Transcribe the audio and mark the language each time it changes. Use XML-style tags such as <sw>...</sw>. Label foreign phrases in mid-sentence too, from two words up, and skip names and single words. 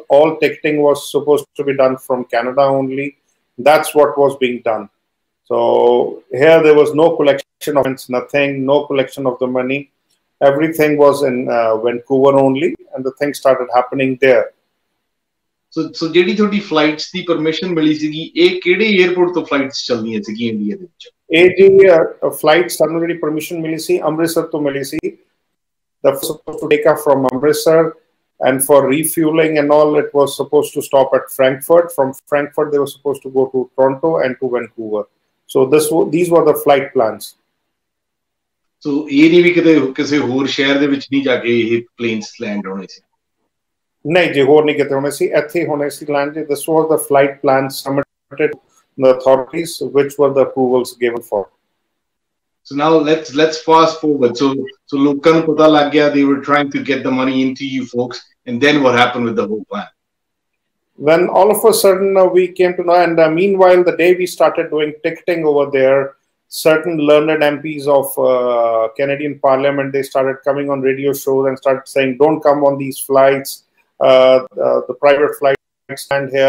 <en>All ticketing was supposed to be done from Canada only. That's what was being done. So here there was no collection of nothing, no collection of the money. Everything was in Vancouver only, and the thing started happening there.</en> <pa>So ਜਿਹੜੀ ਤੁਹਾਡੀ flights ਦੀ permission ਮਿਲੀ ਸੀਗੀ, ਇਹ ਕਿਹੜੇ airport ਤੋਂ flights ਚੱਲਦੀਆਂ ਸੀਗੀਆਂ ਇੰਡੀਆ ਦੇ ਵਿੱਚ? ਇਹ ਜੀ flight ਸਾਨੂੰ ਜਿਹੜੀ permission ਮਿਲੀ ਸੀ ਅੰਮ੍ਰਿਤਸਰ ਤੋਂ ਮਿਲੀ ਸੀ.</pa> <en>The first supposed to take off from Amritsar, and for refueling and all, it was supposed to stop at Frankfurt. From Frankfurt, they were supposed to go to Toronto and to Vancouver. So these were the flight plans.</en> <pa>So ਇਹ ਨਹੀਂ ਵੀ ਕਿਸੇ ਹੋਰ ਸ਼ਹਿਰ ਦੇ ਵਿੱਚ ਨਹੀਂ ਜਾ ਕੇ ਇਹ</pa> <en>planes land</en> <pa>ਹੋਣੇ ਸੀ? ਨਹੀਂ ਜੀ, ਹੋਰ ਨਹੀਂ ਕਿਤੇ ਹੋਣੇ ਸੀ, ਇੱਥੇ ਹੋਣੇ ਸੀ land.</pa> <en>This was the flight plans submitted to the authorities, which were the approvals given for. So now let's fast forward.</en> <pa>So ਲੋਕਾਂ ਨੂੰ ਪਤਾ ਲੱਗ ਗਿਆ,</pa> <en>they were trying to get the money into you folks, and then what happened with the whole plan? When all of a sudden we came to know, and meanwhile the day we started doing ticketing over there, certain learned MPs of Canadian Parliament, they started coming on radio shows and started saying, don't come on these flights, the private flights stand here.</en>